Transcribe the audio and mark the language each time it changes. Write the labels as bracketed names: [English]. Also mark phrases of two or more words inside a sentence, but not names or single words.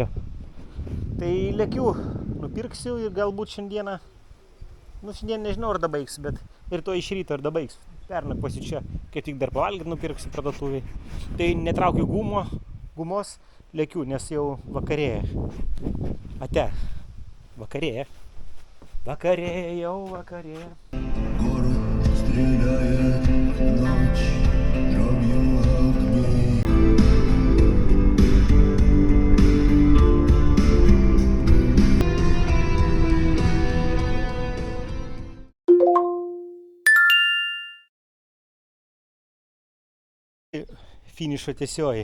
[Lithuanian] Tai lėkiu, nupirksiu ir galbūt šiandieną, šiandien nežinau ar dabaigsiu, bet ir to iš ryto ar dabaigsiu. Pernakvosiu čia, kaip tik dar pavalgyti nupirksiu parduotuvėj. Tai netraukiu gumos, lėkiu, nes jau vakarėja. Ate, vakarėja. Vakarėja, jau vakarėja. [Russian] Город стреляет в ночь дробью огней. [Lithuanian] Finišo tiesioji.